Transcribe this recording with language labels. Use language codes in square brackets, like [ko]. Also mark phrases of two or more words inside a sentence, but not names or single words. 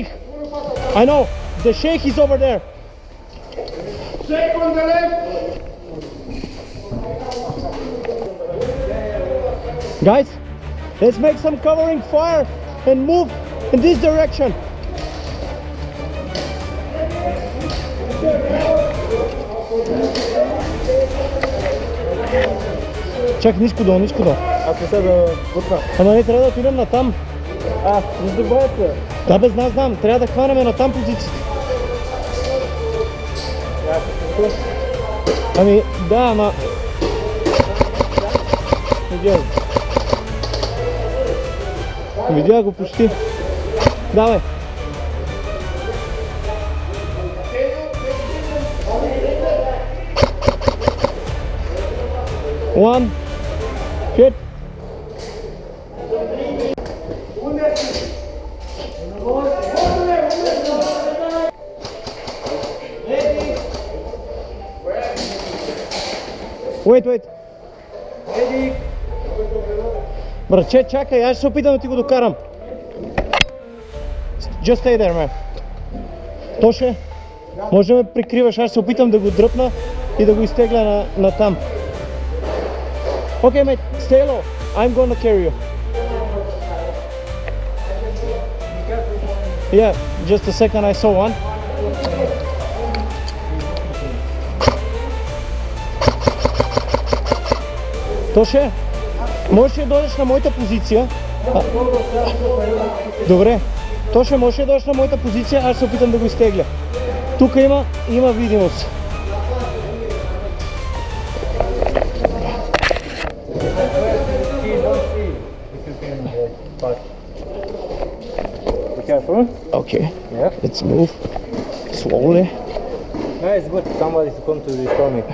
[en] I know, the sheikh is over there. Sheikh on the left. Guys, let's make some covering fire and move in this direction. [bg] Чак, ниско долу, ниско долу. Аз не се да бутна. Ама не трябва да отидем на там. Не забравяйте. Да, без нас знам, трябва да хванеме на там позицията. Ами, да, ама... Видя го почти. Давай. [en] One. Hit. Wait. [bg] Братче, чакай, аз ще се опитам да ти го докарам. [en] Just stay there, man. [bg] Тоше, може да ме прикриваш, аз ще се опитам да го дръпна и да го изтегля на там. [en] Okay, mate, stay low. I'm gonna carry you. Yeah, just a second, I saw one. [bg] Тоше, можеш ли да дойдеш на моята позиция? Добре. Тоше, можеш ли да дойдеш на моята позиция, аз ще се опитам да го изтегля. Тук има видимост. [en] Careful. Okay, Yeah. let's move slowly. No, it's good. Somebody is going to restore me.